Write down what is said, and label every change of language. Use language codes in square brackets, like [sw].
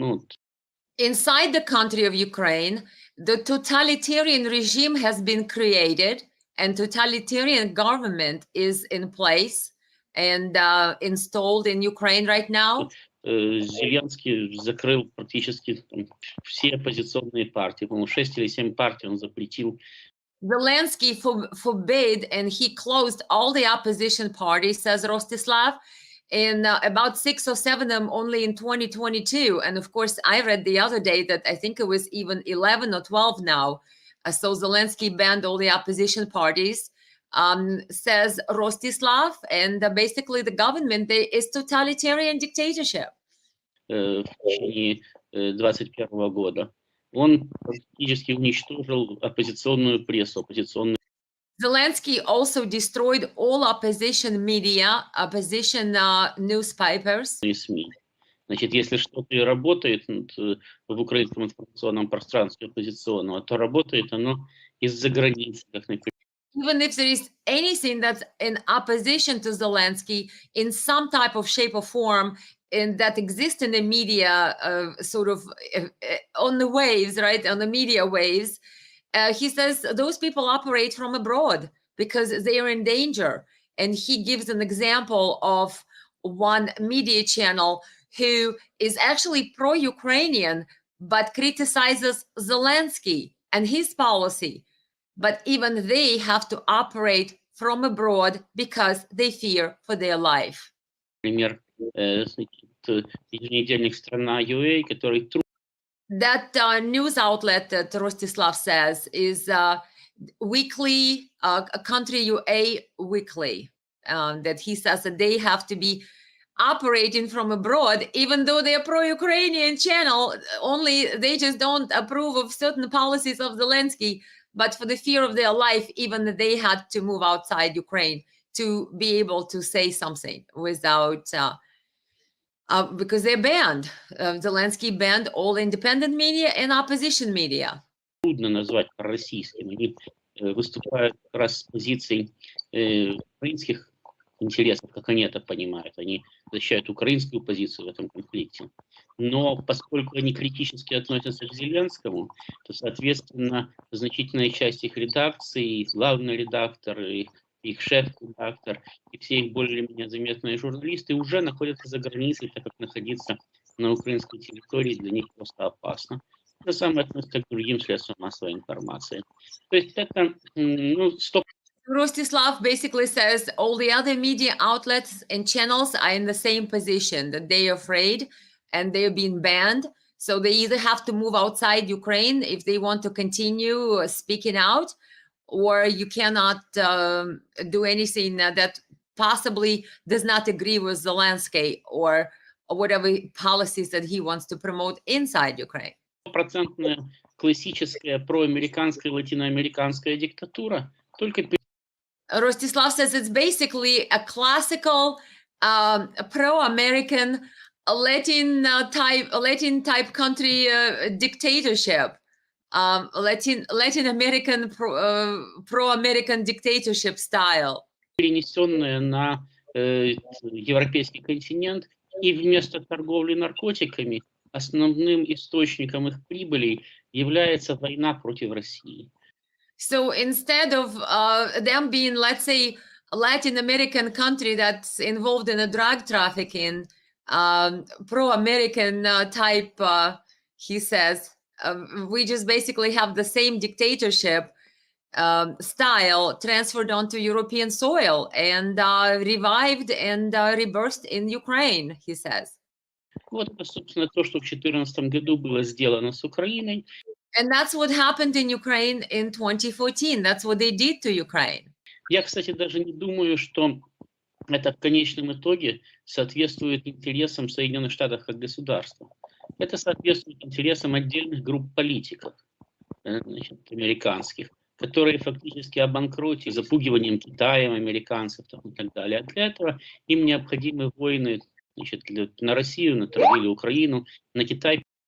[en] Ну, Inside the country of Ukraine, the totalitarian regime has been created and totalitarian government is in place and installed in Ukraine right now. [ru] Зеленский закрыл практически все оппозиционные партии. По-моему, 6 или 7 партий он запретил. [en] Zelensky forbade and he closed all the opposition parties, says Rostislav, and about 6 or 7 of them only in 2022. And of course, I read the other day that I think it was even 11 or 12 now. So Zelensky banned all the opposition parties, says Rostislav, and basically the government is totalitarian dictatorship. [ru] В течение 2021 года. Он практически уничтожил оппозиционную прессу, оппозиционные. [en] Zelensky also destroyed all opposition media, opposition newspapers. [ru] СМИ. Значит, если что-то и работает в украинском информационном пространстве оппозиционного, то работает оно из-за границы, как, например. [en] Even if there is anything that's in opposition to Zelensky in some type of shape or form, and that exists in the media, sort of on the waves, right, on the media waves, he says those people operate from abroad because they are in danger. And he gives an example of one media channel who is actually pro-Ukrainian, but criticizes Zelensky and his policy. But even they have to operate from abroad because they fear for their life. [ru] Например, еженедельник «Страна.ua», который [en] That news outlet that Rostislav says is weekly, Country UA Weekly, that he says that they have to be operating from abroad, even though they're pro-Ukrainian channel, only they just don't approve of certain policies of Zelensky, but for the fear of their life, even they had to move outside Ukraine to be able to say something without, because they're banned. Zelensky banned all independent media and opposition media. [ru] Трудно назвать пророссийским. Они выступают как раз с позиций украинских интересов, как они это понимают. Они защищают украинскую позицию в этом конфликте. Но поскольку они критически относятся к Зеленскому, то, соответственно, значительная часть их редакции, их главный редактор, их шеф-редактор и все их более-менее заметные журналисты уже находятся за границей, так как находиться на украинской территории для них просто опасно. Это самое относится к другим средствам массовой информации. То есть это, ну, [en] Rostislav basically says all the other media outlets and channels are in the same position, that they're afraid and they're being banned. So they either have to move outside Ukraine if they want to continue speaking out, or you cannot do anything that possibly does not agree with the landscape or whatever policies that he wants to promote inside Ukraine. [ru] Стопроцентная классическая проамериканская латиноамериканская диктатура, только [en] Rostislav says it's basically a classical pro-American Latin type country dictatorship, Latin American pro-American dictatorship style. [ru] перенесенная на европейский континент, и вместо торговли наркотиками основным источником их прибылей является война против России. [en] So instead of them being, let's say, a Latin American country that's involved in a drug trafficking, pro-American type, he says, we just basically have the same dictatorship style transferred onto European soil and revived and rebirthed in Ukraine, he says. [ru] Вот это, собственно, то, что в 2014 году было сделано с Украиной. [en] And that's what happened in Ukraine in 2014. That's what they did to Ukraine. [ru] Я, кстати, даже не думаю, что это в конечном итоге соответствует интересам Соединенных Штатов как государства. Это соответствует интересам отдельных групп политиков, значит, американских, которые фактически обанкротили запугиванием Китаем американцев и так далее. А для этого им необходимы войны, значит, на Россию, на Украину, на Китай.